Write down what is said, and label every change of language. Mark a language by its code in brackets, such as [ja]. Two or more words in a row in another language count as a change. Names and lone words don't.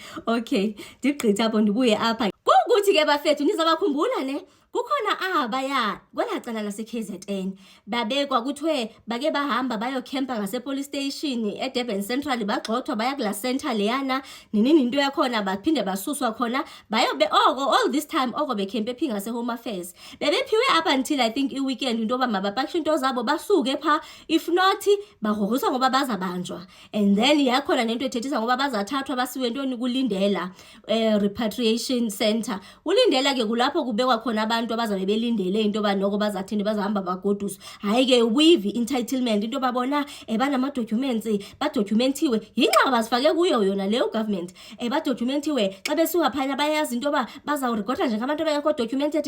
[xh] Okay ndigqitha apho ndibuye apha kukuthi ke bafethu nizabakhumbula ne kukhona abaya kwelacala lase-KZN babekwa kuthiwe bake bahamba bayokhempa ngase-police station eDurban Central bagxothwa baya kula center leyana nini into yakhona baphinde basuswa khona bayobe [en] all this time [xh] bekhempe phi ngase-Home Affairs bebephiwe [en] up until I think [xh] i-weekend into yoba mabapakishe into zabo basuke pha [en] if not [xh] bagrogriswa ngoba bazabanjwa [en] and then [xh] yakhona nento ethethisa ngoba bazathathwa basiwe ntoni kulindela repatriation center. Ulindela ke kulapho kubekwa khona abantu abazabe belindele into yoba noko bazathini bazahamba bagoduswa. Hayi ke [en] with entitlement [xh] into yoba bona banama-documents badocumentiwe yingxaba bazifake kuyo yona leyo government badocumentiwe xa besuka phana bayazi into yoba bazawurigota njengabantu abengekho documented.